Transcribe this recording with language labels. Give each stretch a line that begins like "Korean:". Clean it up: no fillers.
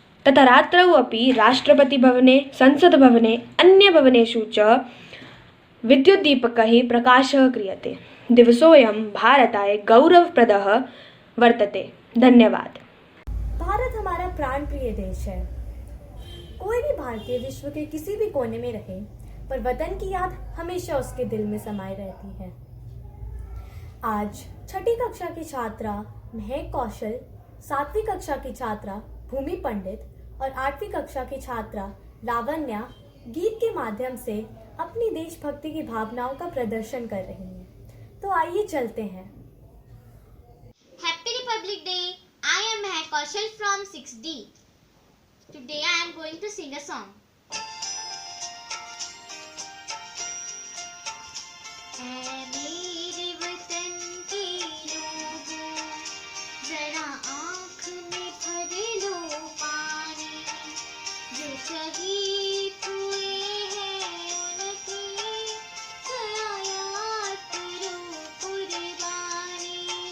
Sanskrit: तथा रात्रौ अपि राष्ट्रपतिभवने संसद्भवने अन्यभवनेषु च विद्युद्दीपकैः प्रकाशः क्रियते। दिवसोऽयं भारताय गौरवप्रदः वर्तते। धन्यवाद।
Hindi: भारत हमारा प्राण प्रिय देश है। कोई भी भारतीय विश्व के किसी भी कोने में रहे, पर वतन की याद हमेशा उसके दिल में समाई रहती है। आज 6ठी कक्षा की छात्रा महक कौशल, 7वीं कक्षा की छात्रा भूमि पंडित और 8वीं कक्षा की छात्रा लावण्या गीत के माध्यम से अपनी देशभक्ति की भावनाओं का प्रदर्शन कर रही हैं। तो आइए चलते हैं।
English: Happy Republic Day! I am Mahak Kaushal from 6D. Today I am going to sing a song.
Hindi: ऐ मेरे वतन के लोगों, जरा आँख में भर लो पानी, जो शहीद हुए हैं उनकी जरा याद करो कुर्बानी।